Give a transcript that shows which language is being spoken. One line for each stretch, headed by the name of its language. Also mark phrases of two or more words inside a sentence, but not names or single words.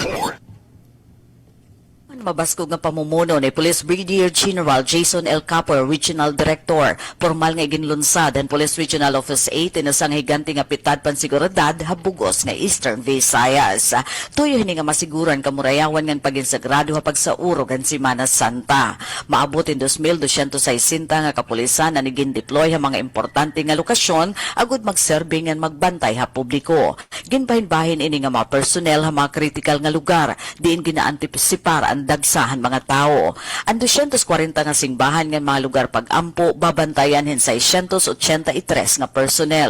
Waray: Mabaskog nga pamumuno ni Police Brigadier General Jason L. Capor,
English: Regional Director.
Waray: Formal nga iginlunsad ang Police Regional Office 8 inasang higanti nga pitad pansiguridad habugos nga Eastern Visayas. Tuyo hini nga masiguran kamurayawan nga paginsagrado hapag sa urog ang Semana Santa. Maabot in 2,260 nga kapulisan na nigin deploy ang mga importante nga lokasyon agud magserbe nga magbantay ha publiko. Ginbahin-bahin ini nga mga personnel ha mga critical nga lugar diin ginaantisipar ang dagsahan mga tao. Ang 240 nga singbahan nga mga lugar pag-ampo babantayan hin sa 183 nga personnel.